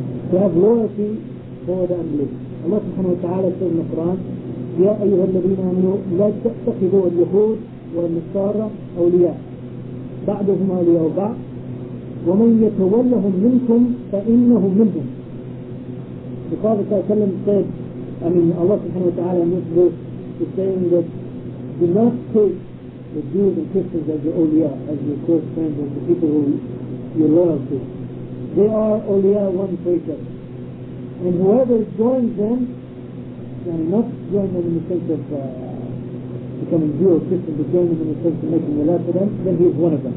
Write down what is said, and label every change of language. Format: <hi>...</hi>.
<en>To have loyalty for the unbelief. Allah subhanahu wa ta'ala says in the Qur'an,</en> <ar>يا أيها الذين آمنوا لا تتخذوا اليهود والنصارى أولياء بعضهم أولياء بعض ومن يتولهم منكم فإنه منهم.</ar> <en>The Prophet ﷺ said, Allah subhanahu wa ta'ala in this verse is saying that do not take the Jews and Christians as your awliya, as your close friends, as the people who you're loyal to. They are awliya one for each other. And whoever joins them, and not join them in the sense of becoming Jew or Christian, but join them in the sense of making a love for them, then he is one of them.</en>